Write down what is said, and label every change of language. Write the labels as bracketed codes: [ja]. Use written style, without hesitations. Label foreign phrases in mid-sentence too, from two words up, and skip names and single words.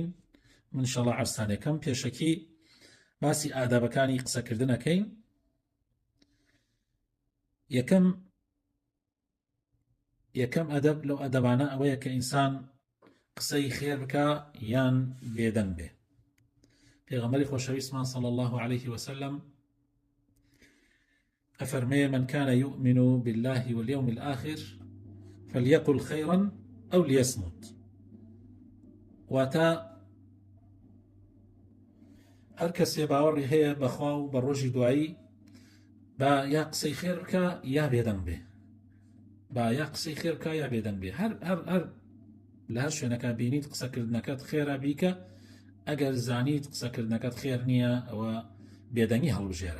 [ckb] من ئینشاءالله عەرزتانێکم پێشەکی باسی ئادابەکانی قسەکردنەکەین. یەکەم ئەدەب لەو ئەدەبانە ئەوەیە کە ئینسان قسەی خێر بکە یان بێدەنگ بێ. پێغەمبەری خۆشەویستمان [ar] صلی الله عليه وسلم أفرمي من كان يؤمن بالله واليوم الآخر فليقل خيرا أو ليصمت. [ckb] واتا هەر کەسێ باوەڕی هەیە بەخوا و بە ڕۆژی دوایی با یا قسەی خێر بکە یا بێدەنگ بێ، با یا قسەی خێر بکە یا بێدەنگ بێ. هەر لە هەر شوێنەکە بینیت قسەکردنەکەت خێرە بیکە، ئەگەر زانیت قسەکردنەکەت خێر نییە ئەوە بێدەنگی هەڵبژێرە.